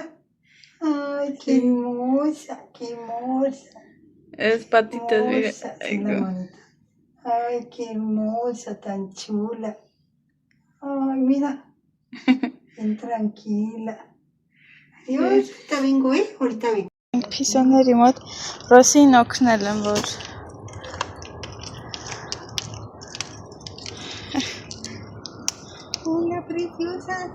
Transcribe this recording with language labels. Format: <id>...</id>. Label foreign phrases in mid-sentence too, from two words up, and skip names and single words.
<es>Ay, qué hermosa, qué hermosa. Es patitas, mira. Sí, la manita. Ay, qué hermosa, tan chula. Ay, mira. Bien tranquila. Adiós, ahorita vengo, ahorita vengo.</es> <hy>Փիսոների մոտ Ռոսին օգնել եմ, որ</hy> <es>Hola, preciosa.</es>